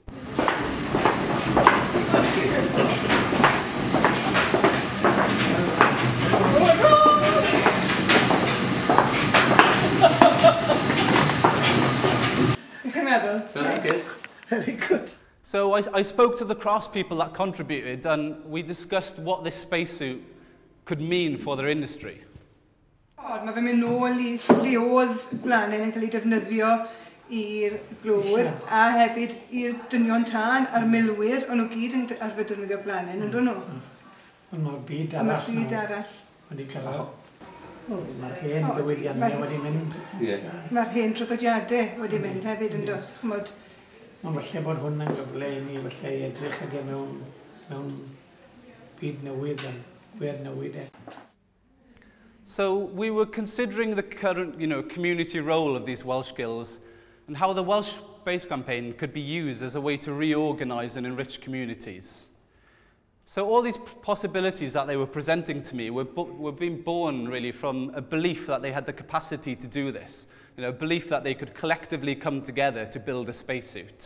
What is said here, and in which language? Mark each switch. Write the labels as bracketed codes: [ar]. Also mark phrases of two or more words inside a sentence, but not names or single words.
[en] Very good. So I spoke to the craftspeople that contributed, and we discussed what this spacesuit could mean for their industry. [cy] Mae fe'n mynd nôl I lle oedd gwlanen yn cael ei defnyddio i'r glôr a hefyd i'r dynion tân a'r milwyr, ond nhw gyd yn arfer defnyddio gwlanen, ynddo nhw? Mae'r byd arall. Mae'r byd arall. Wedi cael... Mae'r hen diwydiannau wedi mynd. Mae'r hen traddodiadau wedi mynd hefyd yn dos. Mae'n falle bod hwn yn gyfle I ni falle I edrych ydy mewn byd newydd yn wir newydd. [en] So we were considering the current, community role of these Welsh Guilds and how the Welsh Space Campaign could be used as a way to reorganise and enrich communities. So all these possibilities that they were presenting to me were being born really from a belief that they had the capacity to do this, a belief that they could collectively come together to build a spacesuit.